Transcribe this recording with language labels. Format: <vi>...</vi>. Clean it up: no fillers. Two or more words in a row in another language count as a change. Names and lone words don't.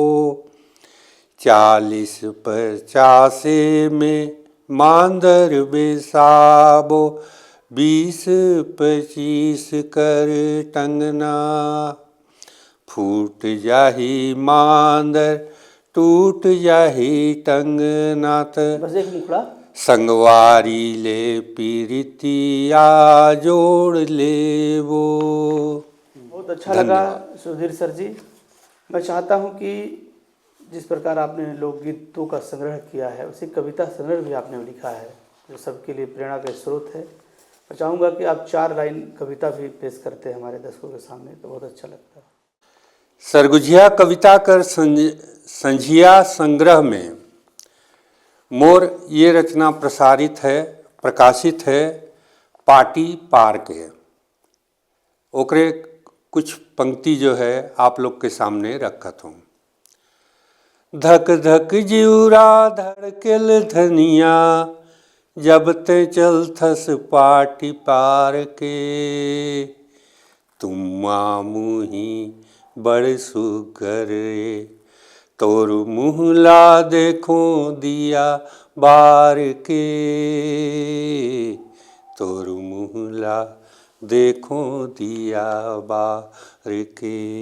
<sgj>40-50 में मांदर बेसाबो, 20-25 कर टंगना, फूट जाही मांदर टूट जाही टंगना, बस एक मुखड़ा, संगवारी ले पीरितिया जोड़ ले वो।</sgj> <hi>बहुत अच्छा लगा सुधीर सर जी। मैं चाहता हूं कि जिस प्रकार आपने लोकगीतों का संग्रह किया है, उसी कविता संग्रह भी आपने लिखा है जो सबके लिए प्रेरणा का स्रोत है। मैं चाहूँगा कि आप 4 लाइन कविता भी पेश करते हैं हमारे दर्शकों के सामने, तो बहुत अच्छा लगता है।</hi> <sgj>सरगुजिया कविता कर संझिया संग्रह में मोर ये रचना प्रकाशित है पाटी पार के। ओकरे कुछ पंक्ति जो है आप लोग के सामने रखत हूँ। धक धक जिउरा धड़केल धनिया, जब ते चलथस पाटी पार के, तुम्मा मुही बड़ सुगर रे, तोर मुहला देखो दिया बार के, तोर मुहला देखो दिया बार के,</sgj>